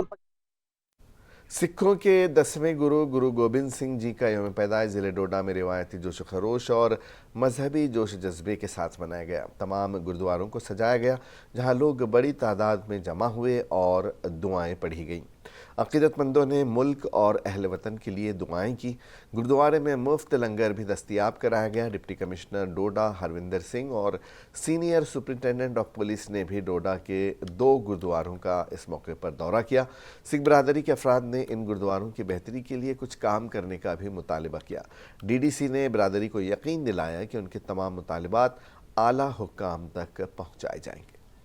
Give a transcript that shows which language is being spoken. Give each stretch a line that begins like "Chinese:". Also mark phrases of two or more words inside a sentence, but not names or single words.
Urdu: سکھوں کے 10ویں گرو گوبند سنگھ جی کا یوم پیدائش ضلع ڈوڈا میں روایتی جوش و خروش اور مذہبی جوش جذبے کے ساتھ منایا گیا۔ تمام گردواروں کو سجایا گیا جہاں لوگ بڑی تعداد میں جمع ہوئے اور دعائیں پڑھی گئیں۔ عقیدت مندوں نے ملک اور اہل وطن کے لیے دعائیں کی۔ گردوارے میں مفت لنگر بھی دستیاب کرایا گیا۔
English: Deputy Commissioner
Urdu: ڈوڈا ہروندر سنگھ اور
English: Senior Superintendent of Police
Urdu: نے بھی ڈوڈا کے 2 گردواروں کا اس موقع پر دورہ کیا۔ سکھ برادری کے افراد نے ان گردواروں کی بہتری کے لیے کچھ کام کرنے کا بھی مطالبہ کیا۔ DDC نے برادری کو یقین دلایا کہ ان کے تمام مطالبات اعلیٰ حکام تک پہنچائے جائیں گے۔